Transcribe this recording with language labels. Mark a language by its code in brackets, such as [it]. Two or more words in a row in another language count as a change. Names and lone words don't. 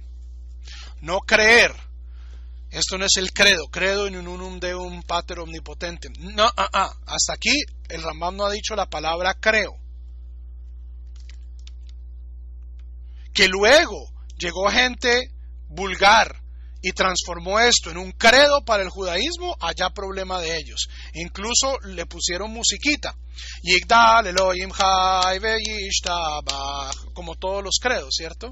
[es] No creer. Esto no es el [la] credo in unum deum pater omnipotentem. [es] No, hasta aquí el Rambam no ha dicho la palabra creo. Que luego llegó gente vulgar y transformó esto en un credo para el judaísmo, allá problema de ellos. Incluso le pusieron musiquita. [he] יגדל אלהים חי וישתבח, [es] como todos los credos, ¿cierto?